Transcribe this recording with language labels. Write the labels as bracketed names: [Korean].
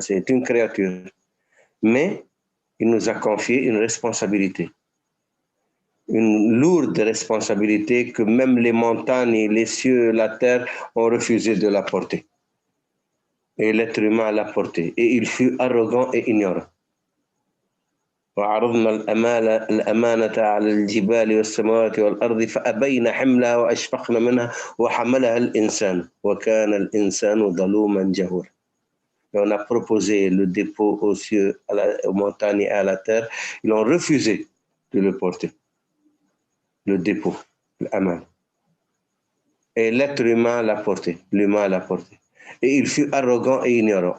[French] C'est une créature. Mais il nous a confié une responsabilité. Une lourde responsabilité que même les montagnes, les cieux, la terre ont refusé de la porter. Et l'être humain l'a porté. Et il fut arrogant et ignorant. [Arabic] وعرضنا الأمانة على الجبال والسماوات والأرض فأبين حملها وأشفقن منها وحملها الإنسان وكان الإنسان ظلوما جهولا. [French] On a proposé le dépôt aux cieux, aux montagnes et à la terre. Ils ont refusé de le porter. Le dépôt, l'aman. Et l'être humain l'a porté. L'humain l'a porté. Et il fut arrogant et ignorant.